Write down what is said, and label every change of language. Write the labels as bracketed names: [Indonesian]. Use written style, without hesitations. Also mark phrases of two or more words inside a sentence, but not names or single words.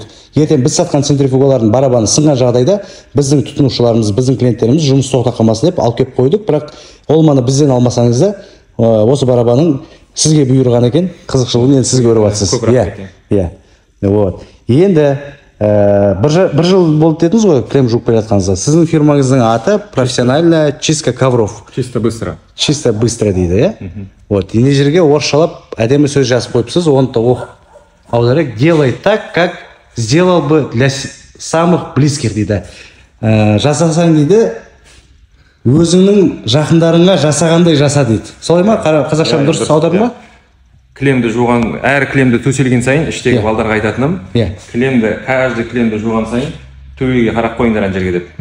[Kazakh] Ертең біз сатқан центрифугалардың барабаны сынған жағдайда біздің тұтынушыларымыз, біздің клиенттеріміз жұмыс тоқтап қалмасын деп алып келіп қойдық. Бірақ Олманы бізден алмасаңыз да, осы барабаның сізге бұйырған екен, қызықшылығын енді сіз көріп жатсыз. Енді 1 жыл болды дедіңіз ғой кілем жуып келе жатқаныңызда. Сіздің фирмаңыздың аты [Russian] профессиональная чистка ковров. Чисто быстро. Чисто быстро [Kazakh] дейді, Ене жерге орысшалап әдемі сөз жазып қойыпсыз, оны да аударайық. [Russian] Делай так, как сделал бы для самых близких дейді. [Kazakh] Жасасаң дейді, өзіңнің жақындарыңа жасағандай жаса дейді. Солай ма? Қазақша дұрыс аударма ма? Кілемді жуған, әр кілемді төселген сайын, іштегі балдарға айтатыным, каждый кілемді жуған сайын төбеге қарап қойыңдар ана жерге деп.